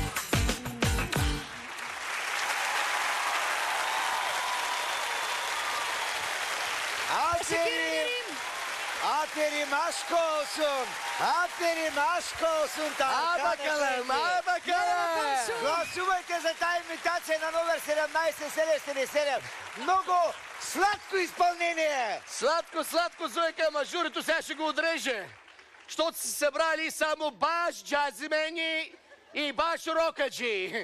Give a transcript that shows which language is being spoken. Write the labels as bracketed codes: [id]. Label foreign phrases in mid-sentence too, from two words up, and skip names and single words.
[tr] Aferin. Aferin aşk olsun. Aferin aşk olsun. А bakalım, а bakalım. [bg] Гласувайте за тази имитация на номер 17 Селестин Серев. Много сладко изпълнение. Сладко, сладко, Зойка, ама журито сега ще го отреже. Щото си събрали само баш джазимени и баш рокаджи.